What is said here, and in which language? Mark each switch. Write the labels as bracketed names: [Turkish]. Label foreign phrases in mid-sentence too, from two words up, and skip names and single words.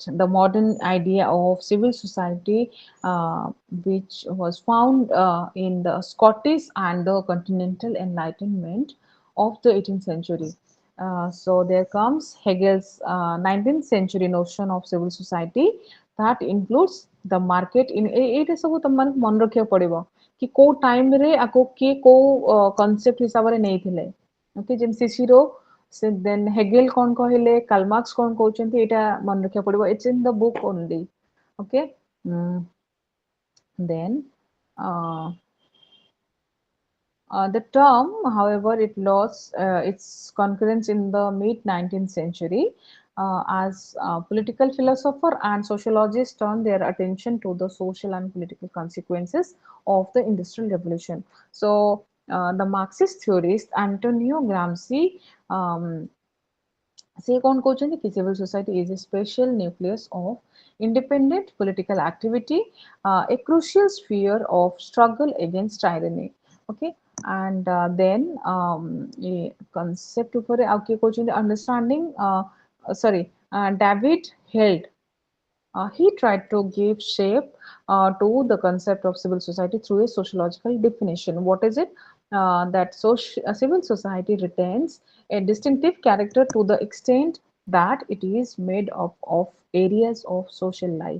[English] The modern idea of civil society, which was found in the Scottish and the continental enlightenment of the 18th century. So there comes Hegel's 19th century notion of civil society that includes the market in [Odia] ଏଇଟା ସବୁ ତମମାନଙ୍କୁ ମନେ ରଖିବାକୁ ପଡିବ କି କୋଉ ଟାଇମ ରେ ଆକୁ କିଏ କୋଉ କନସେପ୍ଟ ହିସାବରେ ନେଇଥିଲେ। ଓକେ, ଯେମିତି ସିସିରୋ, ସେ ଦେନ୍ ହେଗେଲ କଣ କହିଲେ, କାଲମାର୍କ୍ସ କଣ କହୁଛନ୍ତି, ଏଇଟା ମନେ ରଖିବାକୁ ପଡିବ। [English] it's in the book only. okay, then the term, however, it lost its concurrence in the mid 19th century as political philosopher and sociologists turned their attention to the social and political consequences of the Industrial Revolution. So, the Marxist theorist Antonio Gramsci um, [Odia] ସେ କ'ଣ କହୁଛନ୍ତି କି [English] civil society is a special nucleus of independent political activity, a crucial sphere of struggle against tyranny. Okay, and then a concept [Odia] ଉପରେ ଆଉ କିଏ କହୁଛନ୍ତି [English] understanding, sorry, David held, he tried to give shape to the concept of civil society through a sociological definition. What is it? That civil society retains a distinctive character to the extent that it is made up of areas of social life.